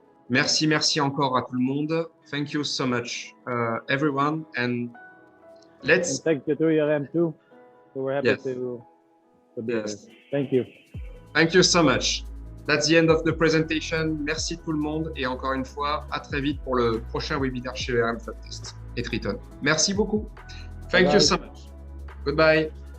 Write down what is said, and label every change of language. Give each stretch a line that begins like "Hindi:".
French: Merci encore à tout le monde.
English: Thank you so much, everyone, and let's. And thank you to Yarem too. So we're happy to be here. Thank you. Thank you so much. That's the end of the presentation.
French: Merci tout le monde et encore une fois, à très vite pour le prochain webinaire chez RM Fabtest et Triton. Merci beaucoup.
English: Thank you so much. Goodbye.